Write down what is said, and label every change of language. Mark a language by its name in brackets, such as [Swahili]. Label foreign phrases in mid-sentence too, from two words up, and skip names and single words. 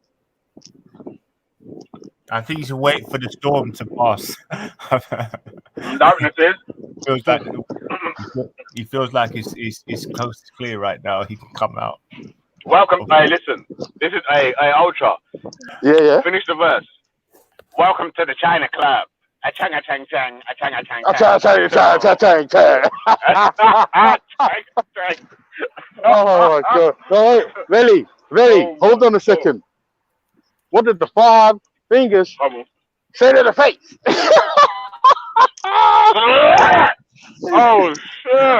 [English] I think he's waiting for the storm to pass. Darkness is. He feels like his coast is clear right now. He can come out. Welcome. Hey, listen. This is Ultra. Yeah. Finish the verse. Welcome to the China Club. A chang a chang chang. A chang a chang chang. Oh my god. No, wait. Veli, hold on a second. What did the 5 fingers say to the face? Oh shit.